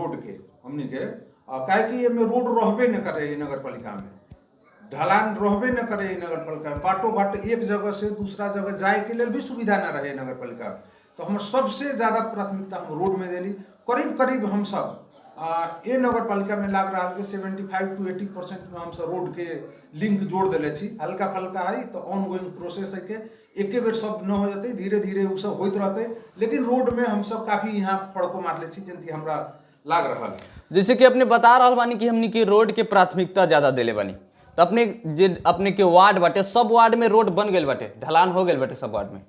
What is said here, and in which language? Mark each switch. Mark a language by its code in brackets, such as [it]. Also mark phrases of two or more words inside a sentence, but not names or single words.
[bho] हमनी के काहे कि ये में रोड रहबे न करे नगर पालिका में, ढलान रहबे न करे नगर पालिका में, बाटो घाट एक जगह से दूसरा जगह जाए के लिए भी सुविधा न रहे नगर पालिका। [mai] तो हम सबसे ज्यादा प्राथमिकता हम रोड में देली। करीब करीब हम सब ये नगर पालिका में लाग रहा है 75 to 80% में हम सब रोड के लिंक जोड़ दिले छी। हल्का फल्का है तो [en] on going process [mai] है के एक बेर सब न हो जाते, धीरे धीरे वो सब होते रहते, लेकिन रोड में हम सब काफी यहाँ फड़को मार ले छी जंती हमरा लाग रहा है। [bho] जैसे कि अपने बता रहा बानी कि हमनी के रोड के प्राथमिकता ज्यादा देले बानी, तो अपने के वार्ड बाटे सब वार्ड में रोड बन गए बाटे, ढलान हो गए बाटे सब वार्ड में,